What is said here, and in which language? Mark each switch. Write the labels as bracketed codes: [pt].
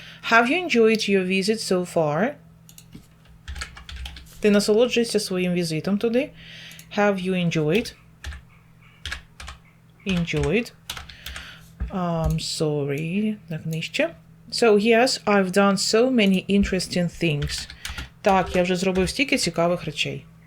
[en] Have you enjoyed your visit so far? [uk] Ти насолоджуєшся своїм візитом туди? [en] Have you enjoyed? Enjoyed. Sorry. [uk] Так, нижче. [en] So, yes, I've done so many interesting things. [uk] Так, я вже зробив стільки цікавих речей.